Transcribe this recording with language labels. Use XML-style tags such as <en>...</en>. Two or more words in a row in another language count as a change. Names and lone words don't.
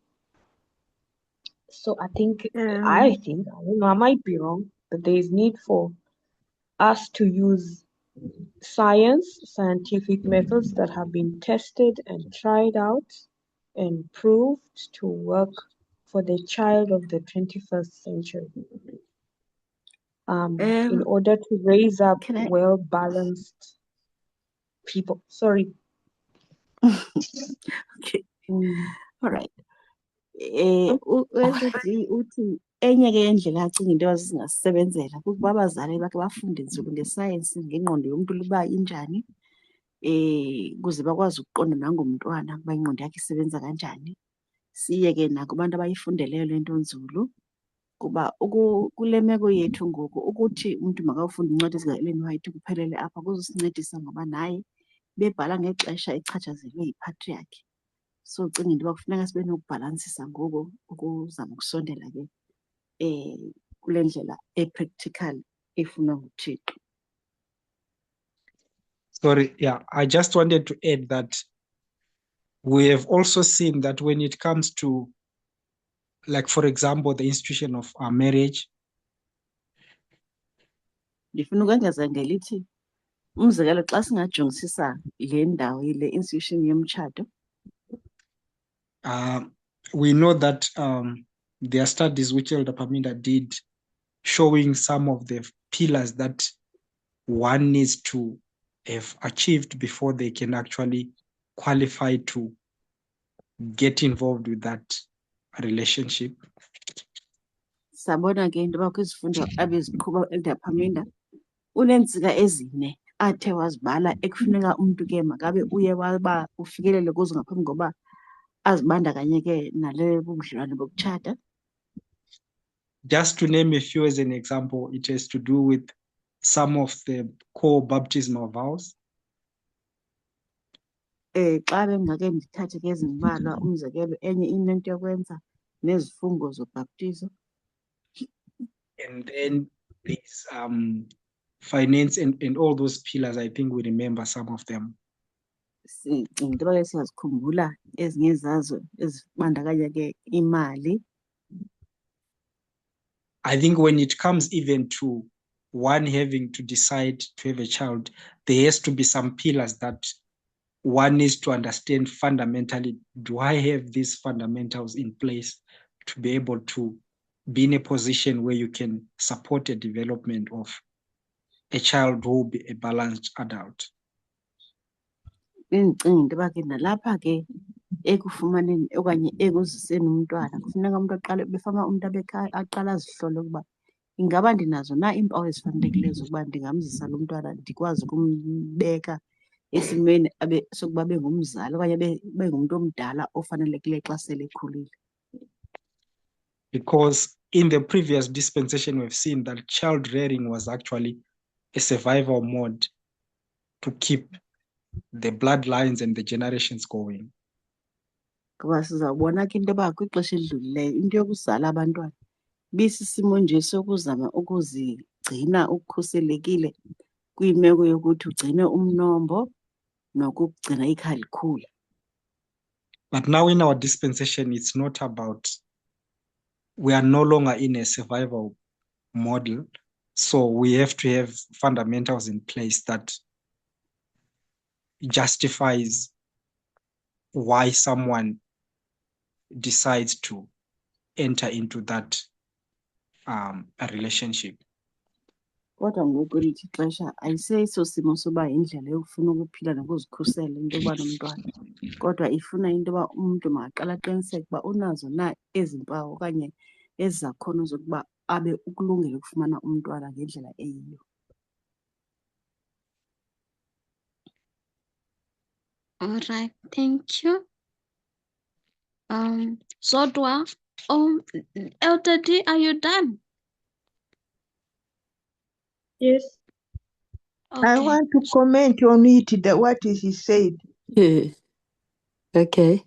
<en>So I think, I don't know, I might be wrong, but there is need for us to use scientific methods that have been tested and tried out and proved to work for the child of the 21st century. In order to raise up Can I? well-balanced people. Sorry. Okay. Mm. All right.</en> <xh>Uthi enye ke yendlela acinga into ezingasebenzela kukuba abazali bakhe bafunde nzulu ngesayensi ngengqondo yomuntu uba injani, ukuze bakwazi ukuqonda nangomntwana ukuba ingqondo yakhe isebenza kanjani. Siye ke nakubantu abayifundeleyo le nto nzulu, kuba kule meko yethu ngoku ukuthi umuntu makawufunde incwadi zika-Ellen White kuphelele apha kuzosincedisa ngoba naye bebhala ngexesha echatshazelwe yipatriarchy. So ucinga into yoba kufuneka sibe nokubhalansisa ngoku ukuzama ukusondela ke kule ndlela e-practical efunwa nguThixo.</xh> <en>Sorry, yeah, I just wanted to add that we have also seen that when it comes to, like, for example, the institution of marriage.</en> <xh>Ndifuna ukongeza ngelithi, umzekelo xa singajongisisa le ndawo le institution yomtshato,</xh> <en>We know that there are studies which Elder Paminda did showing some of the pillars that one needs to have achieved before they can actually qualify to get involved with that relationship.</en> <xh>sabona ke into yoba kwizifundo abeziqhuba u-Elder Paminda uneentsika ezine athe wazibala ekufuneka umntu ke makabe uye waba ufikelele kuzo ngaphambi koba azibandakanye ke nale bubudlelwane bokutshata.</xh> <en>Just to name a few as an example, it has to do with some of the core baptismal vows.</en> <xh>Xa bengake ndithathe ke ezimbalwa, umzekelo enye inento yokwenza nezifungo zobhaptizo.</xh> <en>And then there's finance and all those pillars. I think we remember some of them.</en> <xh>Into yoba ke siyazikhumbula ezinye zazo ezibandakanya ke imali.</xh> <en>I think when it comes even to one having to decide to have a child, there has to be some pillars that one needs to understand fundamentally. Do I have these fundamentals in place to be able to be in a position where you can support a development of a child who will be a balanced adult?</en> <xh>Endicinga into yoba ke nalapha ke ekufumaneni okanye ekuziseni umntwana kufuneka umntu aqale befana umntu aqala azihlole ukuba ingaba ndinazo na iimpawu ezifanelekileyo zokuba ndingamzisa lo mntwana ndikwazi ukumbeka esimeni sokuba bengumzali okanye bengumntu omdala ofanelekileyo xa sele ekhulile.</xh> <en>Because in the previous dispensation, we've seen that child rearing was actually a survival mode to keep the bloodlines and the generations going.</en> <xh>Ngoba sizawubona ke into yoba kwixesha elidlulileyo into yokuzala abantwana bisisimo nje sokuzama ukuzigcina ukhuselekile kwimeko yokuthi ugcine umnombo nokugcina ikhaya likhula.</xh> <en>But now in our dispensation, it's not about, we are no longer in a survival model. So we have to have fundamentals in place that justifies why someone decides to enter into that a relationship.</en> <xh>Kodwa ngoku lithi ixesha ayiseso simo soba yindlela yokufuna ukuphila nokuzikhusela into yokuba nomntwana, kodwa ifuna into yoba umntu makaqale aqiniseke uba unazo na ezi mpawu okanye ezi zakhono zokuba abe ukulungela ukufumana umntwana ngendlela eyiyo.</xh> <en>All right, thank you. Zodwa, Elder D, are you done? Yes. I Okay. want to comment on it, what he said. Yeah. Okay.</en>